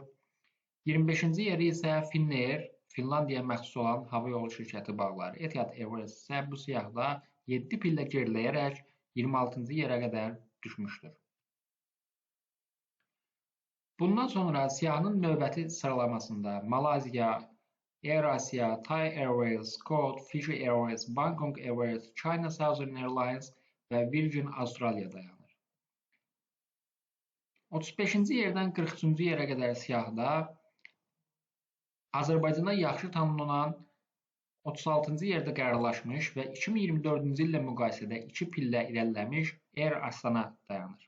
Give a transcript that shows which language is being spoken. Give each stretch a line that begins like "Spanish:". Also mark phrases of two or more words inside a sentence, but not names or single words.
Azerbaijani: 25-ci yeri isə Finnair, Finlandiya məxsus olan hava yolu şirkəti bağlar. Etihad Airways isə bu siyahıda 7 pillə geriləyərək 26-cı yerə qədər düşmüşdür. Bundan sonra siyahının növbəti sıralamasında Malayziya, AirAsia, Thai Airways, Scoot, Fiji Airways, Bangkok Airways, China Southern Airlines və Virgin Australia dayanır. 35-ci yerdən 43-cü yerə qədər siyahıda Azərbaycanda yaxşı tanınan 36-cı yerdə qərarlaşmış və 2024-cü illə müqayisədə 2 pillə irəliləmiş Air Astana dayanır.